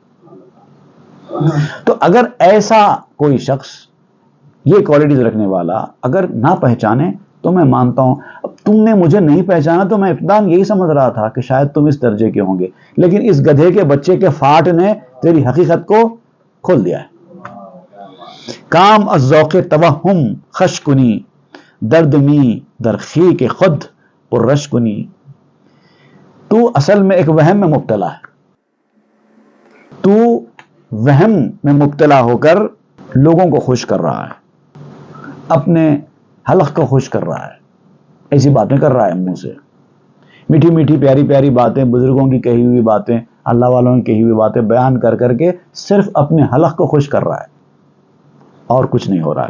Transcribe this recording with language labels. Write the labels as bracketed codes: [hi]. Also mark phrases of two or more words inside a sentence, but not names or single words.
[ur] تو اگر ایسا کوئی شخص یہ کوالٹیز رکھنے والا اگر نہ پہچانے تو میں مانتا ہوں. اب تم نے مجھے نہیں پہچانا تو میں ابتداً یہی سمجھ رہا تھا کہ شاید تم اس درجے کے ہوں گے، لیکن اس گدھے کے بچے کے فاٹ نے تیری حقیقت کو کھول دیا ہے. [fa] کام از ذوق توہم خش کنی، درد می در خیک خود پررش کنی. [ur] تو اصل میں ایک وہم میں مبتلا ہے. تو وہم میں مبتلا ہو کر لوگوں کو خوش کر رہا ہے، اپنے حلق کو خوش کر رہا ہے، ایسی باتیں کر رہا ہے منہ سے، میٹھی میٹھی پیاری پیاری باتیں، بزرگوں کی کہی ہوئی باتیں، اللہ والوں کی کہی ہوئی باتیں بیان کر کر کے صرف اپنے حلق کو خوش کر رہا ہے اور کچھ نہیں ہو رہا ہے.